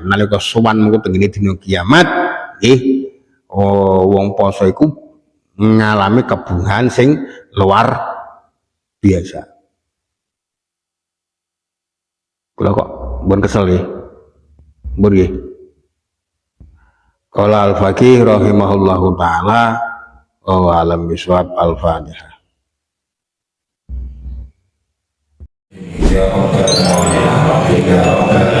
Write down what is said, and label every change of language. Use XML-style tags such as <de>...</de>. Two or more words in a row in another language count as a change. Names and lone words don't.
<jv>Nalika sowan mengko tengene dina kiamat, wong poso iku ngalami kebungan sing</jv> <id>luar biasa.</id> <jv>Kula kok mbon kesel nggih. Mbon nggih.</jv> <ar>قال الفقيه رحمه الله تعالى وأعلم بالصواب الفاتحة.</ar> <jv>Ya</jv>